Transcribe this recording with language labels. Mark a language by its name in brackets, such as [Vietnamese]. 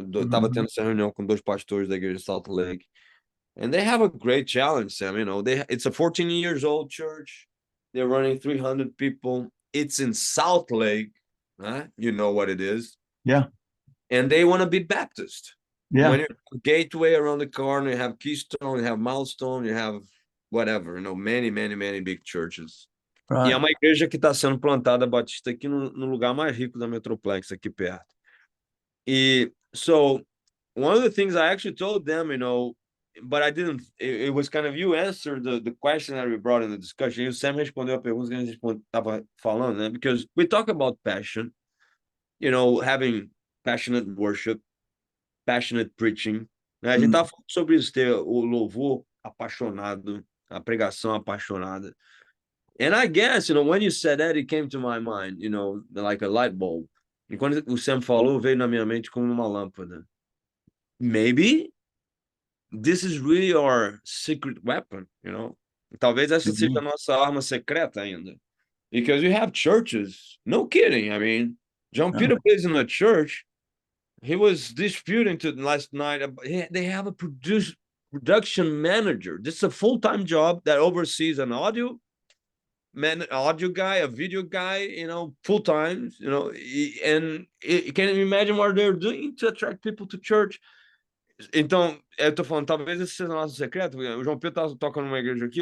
[Portuguese] Tava tendo essa reunião com dois pastores da igreja de Salt Lake. [English] And they have a great challenge, Sam. It's a 14 years old church. They're running 300 people. It's in Salt Lake. You know what it is. Yeah. And they want to be Baptist. Yeah. When you have Gateway around the corner, you have Keystone, you have Milestone, you have whatever, many, many, many big churches. Right. [Portuguese] E é uma igreja que está sendo plantada Batista aqui no lugar mais rico da Metroplex, aqui perto. [English] So one of the things I actually told them, but I didn't, it was kind of, you answered the question that we brought in the discussion. [Portuguese] O Sam respondeu a pergunta que a gente estava falando, né? [English] Because we talk about passion, having passionate worship, passionate preaching. [Portuguese] Né? A gente estava falando sobre isso, ter o louvor apaixonado, a pregação apaixonada. [English] And I guess, when you said that, it came to my mind, like a light bulb. [Portuguese] E quando o Sam falou, veio na minha mente como uma lâmpada. [English] Maybe this is really our secret weapon, [Portuguese] Talvez essa seja a nossa arma secreta ainda. [English] Because you have churches, no kidding. I mean, John Peter plays in a church. He was disputing last night. They have a production manager. This is a full-time job that oversees an audio guy, a video guy, full-time, and can you imagine what they're doing to attract people to church? [Portuguese] Então, eu tô falando, talvez esse seja o nosso secreto. O João Pedro estava tocando numa igreja aqui.